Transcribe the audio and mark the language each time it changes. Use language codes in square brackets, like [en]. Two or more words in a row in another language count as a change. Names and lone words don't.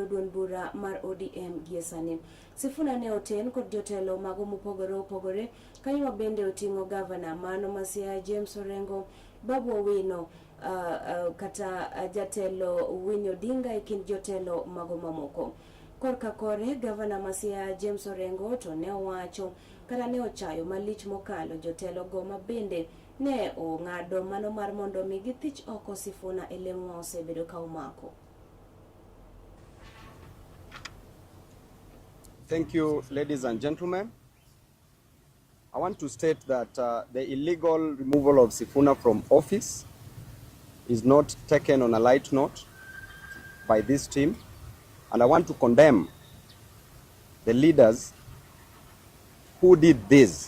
[luo] duond bura mar ODM giesani Sifuna ne oten kod jotelo mago mopogore kanyo bende oting'o gavana mano Masia James Orengo Babu Owino kata jatelo Winnie Odinga e kind jotelo mago mamoko korka kore gavana Masia James Orengo to ne owacho kata ne ochayo malich mokalo jotelo go mabende ne ong'ado mano mar mondo mi githich oko Sifuna elemo osebedo ka omako. [en] Thank you, ladies and gentlemen. I want to state that the illegal removal of Sifuna from office is not taken on a light note by this team, and I want to condemn the leaders who did this.